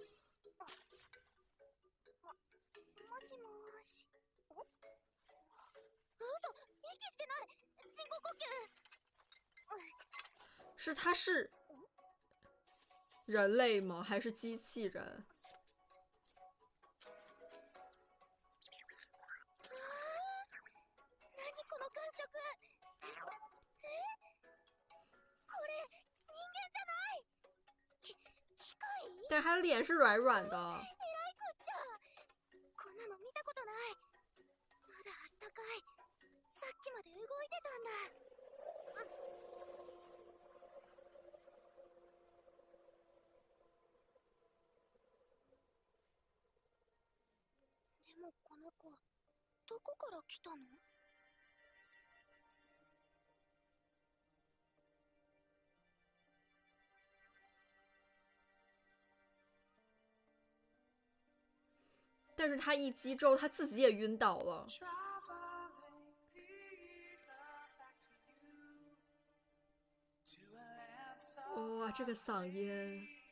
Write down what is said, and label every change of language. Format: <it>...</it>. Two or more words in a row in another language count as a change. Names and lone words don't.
<ja>もしもーし。お？嘘、息してない。人工呼吸。</ja> <zh>是他是人类吗？还是机器人？</zh> <ja>何この感触。これ人間じゃない。機械？</ja> <zh>但是他脸是软软的。</zh> <ja>えらいこっちゃ。こんなの見たことない。まだあったかい。さっきまで動いてたんだ。でもこの子、どこから来たの？</ja> <zh>但是他一击之后，他自己也晕倒了。哇，这个嗓音！</zh>